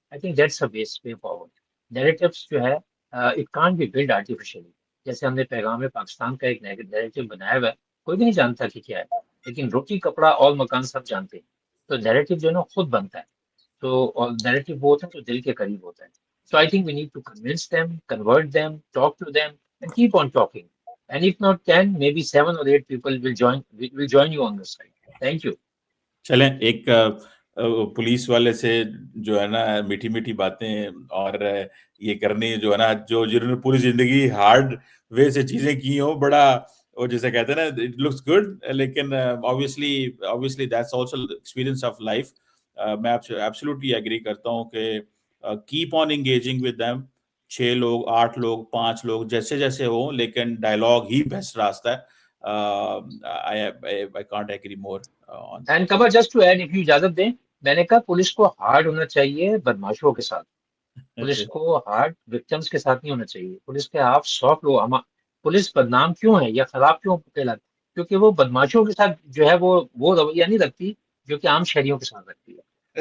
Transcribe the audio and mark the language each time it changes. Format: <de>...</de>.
<en>I think that's a best way forward. Narratives</en> <ur>جو ہے</ur> <en>It can't be build artificially.</en> <ur>جیسے ہم نے پیغام پاکستان کا ایک نیریٹیو بنایا ہوا ہے, کوئی بھی نہیں جانتا کہ کیا ہے, لیکن روٹی کپڑا اور مکان سب جانتے ہیں. تو نیریٹیو جو ہے نا خود بنتا ہے. تو اور نیریٹیو وہ ہوتا ہے جو دل کے قریب ہوتا ہے.</ur> <en>So I think we need to convince them, convert them, talk to them, and keep on talking. And if not 10, maybe 7 or 8 people will join you on this side. Thank you.</en> <ur>چلیں ایک police والے سے جو ہے نا میٹھی میٹھی باتیں اور یہ کرنی جو ہے نا, جو جنہوں نے پوری زندگی ہارڈ وے سے چیزیں کی ہوں, بڑا وہ جیسے کہتے ہیں نا</ur> <en>it looks good,</en> <ur>لیکن</ur> <en>obviously that's also experience of life.</en> <ur>میں آپ سے ایبسلیوٹلی ایگری کرتا ہوں کہ</ur> <en>Keep on engaging with them.</en> <ur>6 لوگ 8 لوگ 5 لوگ جیسے جیسے ہوں, لیکن ڈائلاگ ہی بیسٹ راستہ ہے.</ur> <en>I can't agree more on that. And Kamal, just to add, if you</en> <ur>اجازت دیں, میں نے کہا پولیس کو ہارڈ ہونا چاہیے بدماشوں کے ساتھ. پولیس کو ہارڈ وکٹمس کے ساتھ نہیں ہونا چاہیے. پولیس کے آپ سافٹ لوگ. پولیس بدنام کیوں ہے یا خراب کیوں کہلاتی؟ کیونکہ وہ بدماشوں کے ساتھ جو ہے وہ رویہ نہیں رکھتی جو کہ عام شہریوں کے ساتھ رکھتی ہے.</ur>